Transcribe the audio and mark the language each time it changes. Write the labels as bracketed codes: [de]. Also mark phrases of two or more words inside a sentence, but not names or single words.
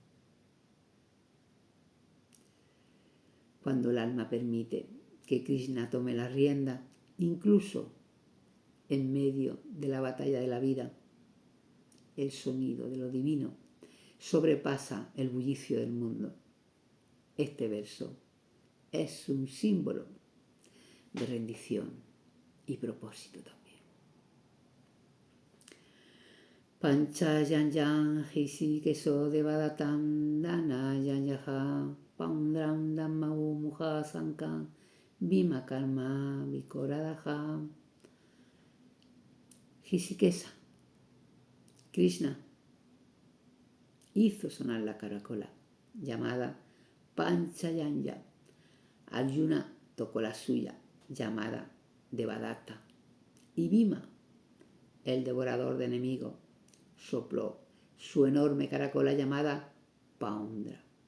[es] Cuando el alma permite que Krishna tome la rienda, incluso en medio de la batalla de la vida, el sonido de lo divino sobrepasa el bullicio del mundo. Este verso es un símbolo de rendición y propósito también. [sa] Pancha yanyan hisi keso devadatam dana yanyaha paundram dhammau muha sanka bhima karma vikoradaha. [es] Hisikesa, Krishna, hizo sonar la caracola llamada Panchayanya. Arjuna tocó la suya llamada Devadatta. Y Bhima, el devorador de enemigos, sopló su enorme caracola llamada Paundra.